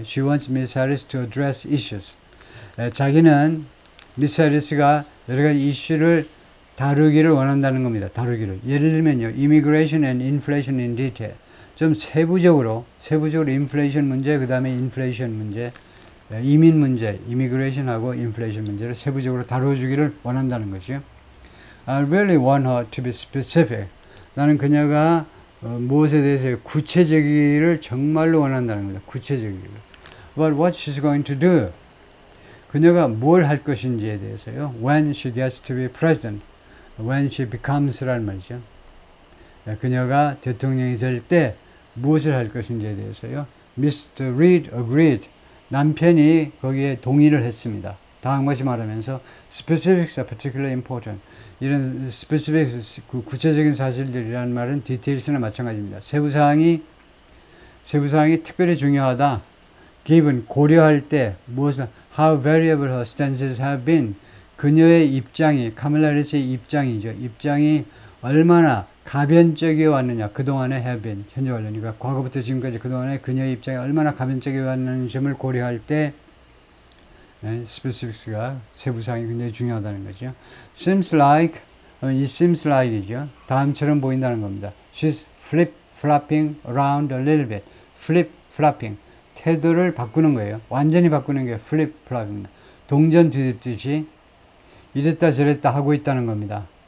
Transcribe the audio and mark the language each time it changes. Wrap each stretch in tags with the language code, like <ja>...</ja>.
<en>She wants Miss Harris to address issues.</en> <ko>자기는 미스 해리스가 여러 가지 이슈를 다루기를 원한다는 겁니다. 다루기를. 예를 들면요.</ko> <en>Immigration and Inflation in Detail.</en> <ko>좀 세부적으로 인플레이션 문제, 그 다음에 인플레이션 문제, 이민 문제, 이미그레이션하고 인플레이션 문제를 세부적으로 다뤄주기를 원한다는 것이요.</ko> <en>I really want her to be specific.</en> <ko>나는 그녀가 무엇에 대해서 구체적이기를 정말로 원한다는 겁니다. 구체적이기를.</ko> <en>But what she's going to do.</en> <ko>그녀가 뭘 할 것인지에 대해서요.</ko> <en>When she gets to be president. When she becomes라는 말이죠.</en> <ko>그녀가 대통령이 될 때 무엇을 할 것인지에 대해서요.</ko> <en>Mr. Reed agreed.</en> <ko>남편이 거기에 동의를 했습니다. 다음 것이 말하면서</ko> <en>specifics are particularly important.</en> <ko>이런 specifics, 구체적인 사실들이라는 말은 details나 마찬가지입니다. 세부사항이 특별히 중요하다.</ko> <en>given,</en> <ko>고려할 때 무엇을</ko> <en>how variable her stances have been.</en> <ko>그녀의 입장이, 카멀라 해리스의 입장이죠. 입장이 얼마나 가변적이어 왔느냐. 그동안에 have been, 현재 완료니까 과거부터 지금까지 그동안에 그녀의 입장이 얼마나 가변적이어 왔는 점을 고려할 때 specifics가 세부사항이 굉장히 중요하다는 거죠.</ko> <en>seems like, 이 seems like이죠.</en> <ko>다음처럼 보인다는 겁니다.</ko> <en>She's flip-flopping around a little bit.</en> <ko>flip-flopping. 태도를 바꾸는 거예요. 완전히 바꾸는 게 flip-flopping입니다. 동전 뒤집듯이 이랬다 저랬다 하고 있다는 겁니다.</ko>